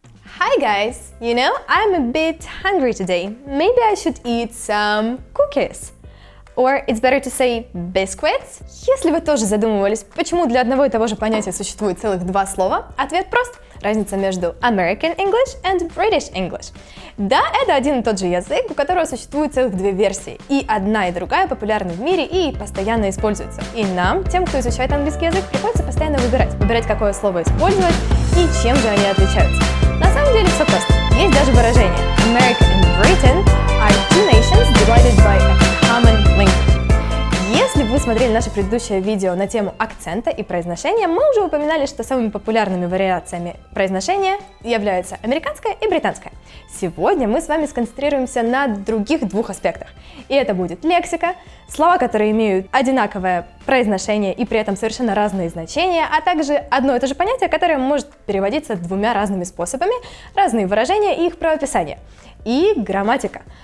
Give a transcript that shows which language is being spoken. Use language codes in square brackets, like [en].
[en] Hi guys, I'm a bit hungry today. Maybe I should eat some cookies. Or it's better to say biscuits. [ru] Если вы тоже задумывались, почему для одного и того же понятия существует целых два слова, ответ прост. Разница между [en] American English and British English. [ru] Да, это один и тот же язык, у которого существует целых две версии. И одна, и другая популярны в мире и постоянно используются. И нам, тем, кто изучает английский язык, приходится постоянно выбирать, какое слово использовать и чем же они отличаются. На самом деле все просто. Есть даже выражение [en] America and Britain are two nations divided by a common language. [ru] Если вы смотрели наше предыдущее видео на тему акцента и произношения, мы уже упоминали, что самыми популярными вариациями произношения являются американское и британское. Сегодня мы с вами сконцентрируемся на других двух аспектах. И это будет лексика, слова, которые имеют одинаковое произношение и при этом совершенно разные значения, а также одно и то же понятие, которое может переводиться двумя разными способами, разные выражения и их правописание. И грамматика.